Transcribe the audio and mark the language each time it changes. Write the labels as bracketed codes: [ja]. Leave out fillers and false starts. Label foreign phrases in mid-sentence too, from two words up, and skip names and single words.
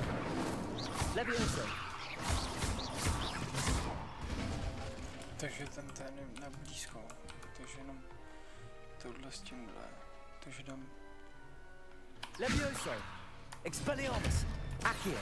[cs] Levioso! Takže ten je na blízko, takže jenom tohle s tímhle, takže dám... Levioso! Expelliarmus! Accio!